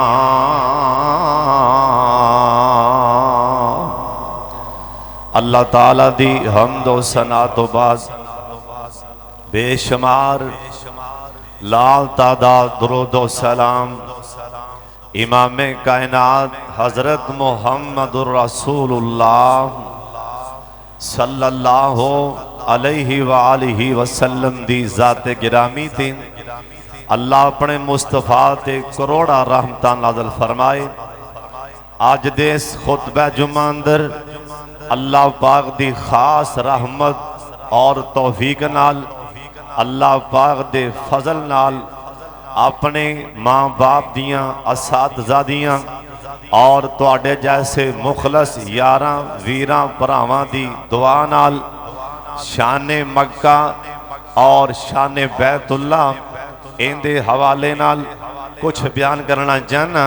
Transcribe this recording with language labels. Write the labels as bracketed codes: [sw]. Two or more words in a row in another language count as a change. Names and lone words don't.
[pa] اللہ تعالیٰ دی حمد و ثنا تو بعد بے شمار لال تعداد درود و سلام امام کائنات حضرت محمد رسول اللہ [ar] صلى الله عليه وآله وسلم [pa] دی ذاتِ گرامی تھی. اللہ اپنے مصطفیٰ تے کروڑاں رحمتاں نازل فرمائے. آج دے اس خطبہ جمعہ اندر اللہ پاک دی خاص رحمت اور توفیق نال، اللہ پاک دے فضل نال اپنے ماں باپ دیاں اساتذہ دیاں اور تہاڈے جیسے مخلص یاراں ویراں بھراواں دی دعا نال شانِ مکہ اور شانِ بیت اللہ اینکے حوالے نال کجھ بیان کرنا چاہنا.